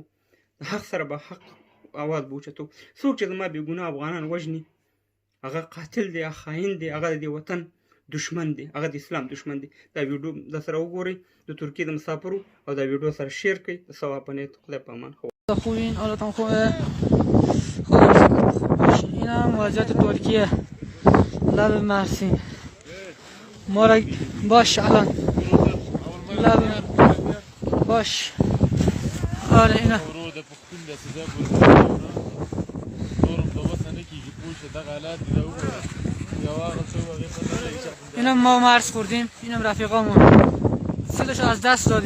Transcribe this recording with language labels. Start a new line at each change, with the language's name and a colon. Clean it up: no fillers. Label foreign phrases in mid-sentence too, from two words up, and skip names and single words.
Pashto: د حق سره به حق اواز به اوچتو. څوک چې زما بېګناه افغانان وژني هغه قاتل دی، هغه خاین دی، هغه د دې وطن دشمن دی، هغه د اسلام دشمن دی. دا ویډیو د سره وګورئ د ترکیې د مسافرو، او دا ویډیو سره شیر کړئ. د ثواب په نیت. خدای په امان.
Persian: خوبین، حالتان خوبه؟ اینم وضعیت ترکیه، لب مرسین. ما را باش الان لب باش. آره اینا اینم ما مرز خوردیم، اینم رفیقامون سلش از دست دادیم.